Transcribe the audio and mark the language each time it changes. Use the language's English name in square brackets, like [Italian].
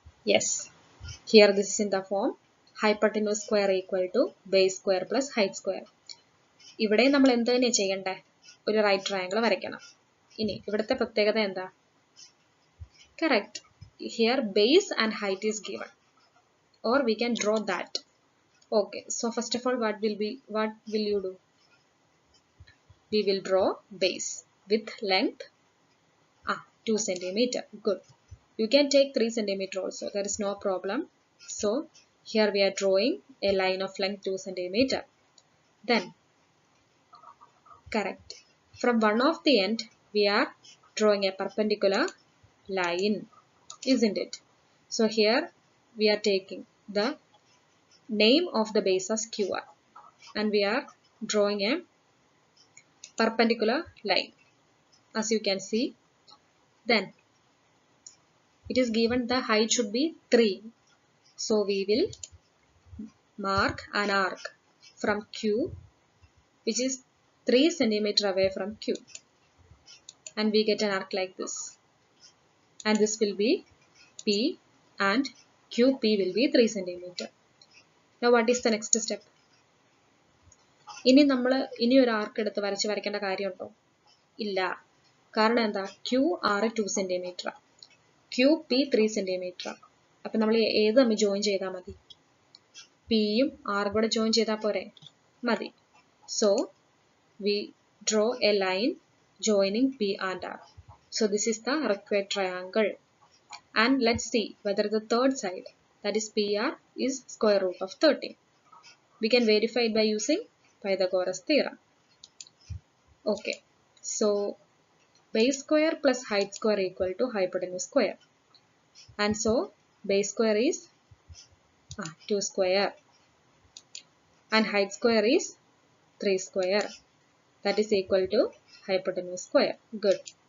[English] Yes, here this is in the form hypotenuse square equal to base square plus height square. [Malayalam] ഇവിടെ നമ്മൾ എന്ത് തന്നെയാണ് ചെയ്യണ്ടേ? ഒരു റൈറ്റ് ട്രയാങ്കിൾ വരയ്ക്കണം. ഇനി ഇവിടുത്തെ പ്രത്യേകത എന്താ? [English] Correct, here base and height is given or we can draw that. Okay, so first of all what will you do? We will draw base with length 2 cm. Good. You can take 3 cm also. There is no problem. So here we are drawing a line of length 2 cm. Then correct. From one of the end we are drawing a perpendicular line, isn't it? So here we are taking the name of the base as QR and we are drawing a perpendicular line, as you can see. Then it is given the height should be 3, so we will mark an arc from Q which is 3 cm away from Q, and we get an arc like this, and this will be P and QP will be 3 cm. Now what is the next step? [Malayalam] ഇനി നമ്മൾ ഒരു ആർക്ക് എടുത്ത് വരയ്ക്കേണ്ട കാര്യമുണ്ടോ? ഇല്ല. കാരണം എന്താ? [English] QR 2 cm, QP 3 cm. [Malayalam] അപ്പം നമ്മൾ ഏത് തമ്മിൽ ജോയിൻ ചെയ്താൽ മതി? പിയും ആറും കൂടെ ജോയിൻ ചെയ്താൽ പോരെ? മതി. [English] So we draw a line joining P and R. So this is the required triangle. And let's see whether the third side, that is PR, is square root of 13. We can verify it by using Pythagoras theorem. Okay, so base square plus height square equal to hypotenuse square, and so base square is 2 square and height square is 3 square, that is equal to hypotenuse square. Good.